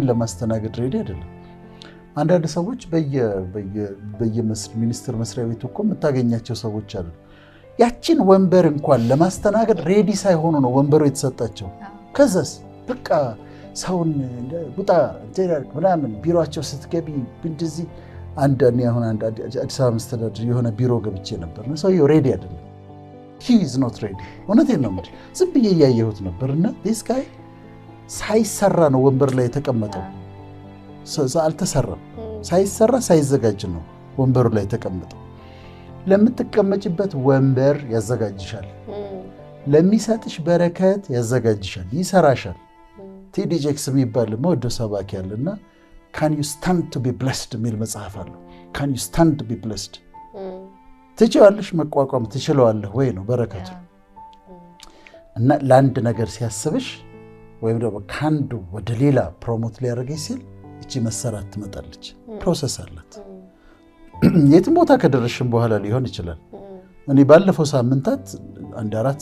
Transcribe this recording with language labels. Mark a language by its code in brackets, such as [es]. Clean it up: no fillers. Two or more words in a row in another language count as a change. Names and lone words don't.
[am] ለማስተናገድ ሬዲ አይደለም። አንዳንድ ሰዎች በየሚኒስትር መስሪያ ቤቱ እኮ የምታገኛቸው ሰዎች አሉ። ያችን ወንበር እንኳን ለማስተናገድ ሬዲ ሳይሆኑ ነው ወንበሩ የተሰጣቸው። ከዛስ በቃ ሰውን ቡጣ ምናምን ቢሮቸው ስትገቢ እንደዚህ አሁን አዲስ አበባ መስተዳድር የሆነ ቢሮ ገብቼ ነበር። ሰውየው ሬዲ አይደለም። [en] he is not ready። [am] እውነቴን ነው የምልህ። ዝም ብዬ እያየሁት ነበር እና [en] this guy [am] ሳይሰራ ነው ወንበር ላይ የተቀመጠው። አልተሰራም። ሳይሰራ ሳይዘጋጅ ነው ወንበሩ ላይ የተቀመጠው። ለምትቀመጭበት ወንበር ያዘጋጅሻል፣ ለሚሰጥሽ በረከት ያዘጋጅሻል፣ ይሰራሻል። ቴዲ ጄክስ የሚባል መወደው ሰባኪ ያለና [en] can you stand to be blessed [am] የሚል መጽሐፍ አለው። [en] can you stand to be blessed [am] ትችላለሽ መቋቋም ትችላለህ ወይ ነው በረከቱ። እና ለአንድ ነገር ሲያስብሽ ወይም ደግሞ ከአንዱ ወደ ሌላ ፕሮሞት ሊያደርገኝ ሲል እቺ መሰራት ትመጣለች። ፕሮሰስ አላት። የትም ቦታ ከደረስሽም በኋላ ሊሆን ይችላል። እኔ ባለፈው ሳምንታት 4